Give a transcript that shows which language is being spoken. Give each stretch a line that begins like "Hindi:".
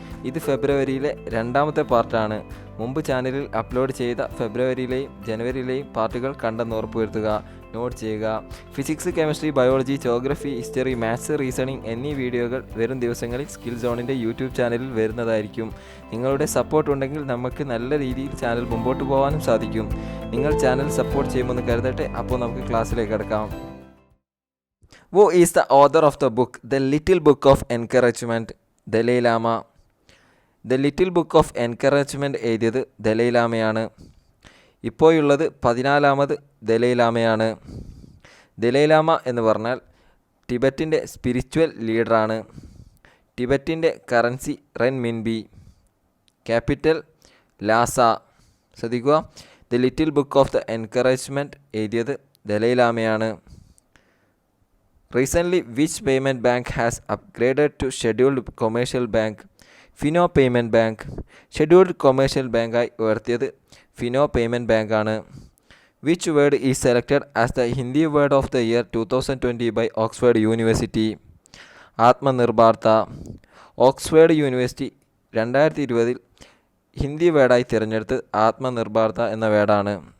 Malayalam: ഇത് ഫെബ്രുവരിയിലെ രണ്ടാമത്തെ പാർട്ടാണ്. മുമ്പ് ചാനലിൽ അപ്ലോഡ് ചെയ്ത ഫെബ്രുവരിയിലെയും ജനുവരിയിലെയും പാർട്ടുകൾ കണ്ടെന്ന് ഉറപ്പുവരുത്തുക, നോട്ട് ചെയ്യുക. Physics, chemistry, biology, geography, history, maths, reasoning എന്നീ വീഡിയോകൾ വരും ദിവസങ്ങളിൽ സ്കിൽ സോണിൻ്റെ യൂട്യൂബ് ചാനലിൽ വരുന്നതായിരിക്കും. നിങ്ങളുടെ സപ്പോർട്ട് ഉണ്ടെങ്കിൽ നമുക്ക് നല്ല രീതിയിൽ ചാനൽ മുമ്പോട്ട് പോകാനും സാധിക്കും. നിങ്ങൾ ചാനൽ സപ്പോർട്ട് ചെയ്യുമെന്ന് കരുതട്ടെ. അപ്പോൾ നമുക്ക് ക്ലാസ്സിലേക്ക് കിടക്കാം.
English: Who is the author of the book The Little Book of Encouragement?
Malayalam: Dalai Lama. The little book of encouragement എഴുതിയത് ദലൈലാമയാണ്. ഇപ്പോഴുള്ളത് 14ാമത് ദലൈലാമയാണ്. ദലൈലാമ എന്ന് പറഞ്ഞാൽ ടിബറ്റിൻ്റെ സ്പിരിച്വൽ ലീഡറാണ്. ടിബറ്റിൻ്റെ currency റെൻമിൻബി, capital Lhasa. ശ്രദ്ധിക്കുക, the little book of the encouragement എഴുതിയത് ദലൈലാമയാണ്. Recently, which payment bank has upgraded to scheduled commercial bank? Fino payment bank. Scheduled commercial ബാങ്കായി ഉയർത്തിയത് Fino payment ബാങ്കാണ്.
English: Which word is selected as the Hindi word of the year 2020 by Oxford university? ആത്മനിർഭാർത്ത.
Malayalam: Oxford university 2020 Hindi വേർഡായി തിരഞ്ഞെടുത്ത് ആത്മനിർഭാർത്ത എന്ന വേർഡാണ്.